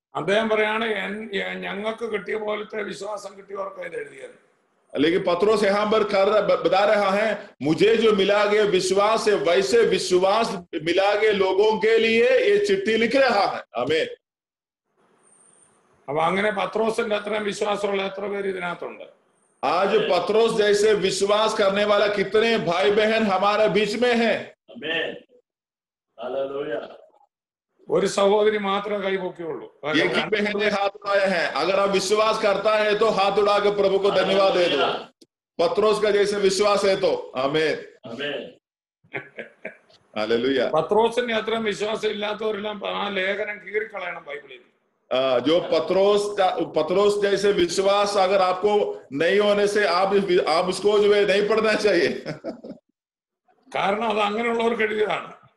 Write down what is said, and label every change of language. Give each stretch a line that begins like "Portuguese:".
Malayalam: അദ്ദേഹം പറയാണ് ഞങ്ങൾക്ക് കിട്ടിയ പോലത്തെ വിശ്വാസം കിട്ടിയവർക്ക് ഇത് എഴുതിയത്.
Hindi: लेकिन पत्रोस यहाँ पर बता रहा है, मुझे जो मिला गया विश्वास है वैसे विश्वास मिला गए लोगों के लिए ये चिट्ठी लिख रहा है। आमीन।
Malayalam: അപ്പൊ അങ്ങനെ പത്രോസിന്റെ അത്രയും വിശ്വാസമുള്ള എത്ര പേര് ഇതിനകത്തുണ്ട്?
Hindi: आज पत्रोस जैसे विश्वास करने वाला कितने भाई बहन हमारे बीच में है? आमीन, हालेलुया।
Malayalam: ഒരു സഹോദരി മാത്രമേ കൈപൊക്കിയുള്ളൂ.
Hindi: एक ही बहन ने हाथ उठाया है। अगर आप विश्वास करता है तो हाथ उठा के प्रभु को धन्यवाद दे दो। पत्रोस का जैसे विश्वास है तो। आमीन, आमीन, हालेलुया।
Malayalam: പത്രോസിന്റെ അത്രയും വിശ്വാസം ഇല്ലാത്തവരെല്ലാം ആ ലേഖനം കീറിക്കളയണം ബൈബിളിൽ.
Hindi: जो पत्रोस जैसे विश्वास अगर आपको नहीं होने से आप उसको जो है नहीं पढ़ना चाहिए।
Malayalam: കാരണം അത് അങ്ങനെയുള്ളവർക്ക് എഴുതിയതാണ്.